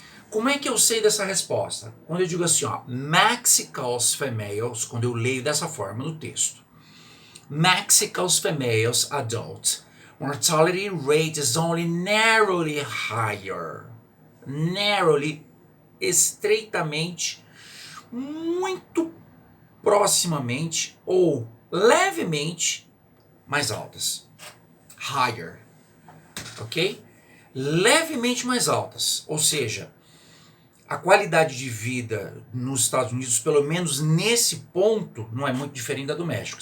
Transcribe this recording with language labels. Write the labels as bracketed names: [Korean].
[Portuguese] Como é que eu sei dessa resposta? Quando eu digo assim, ó, [English] Mexico's females, [Portuguese] quando eu leio dessa forma no texto. [English] Mexico's females adult mortality rate is only narrowly higher. [Portuguese] Narrowly, estreitamente, muito proximamente ou levemente mais altas. Higher. Ok? Levemente mais altas. Ou seja, a qualidade de vida nos Estados Unidos, pelo menos nesse ponto, não é muito diferente da do México.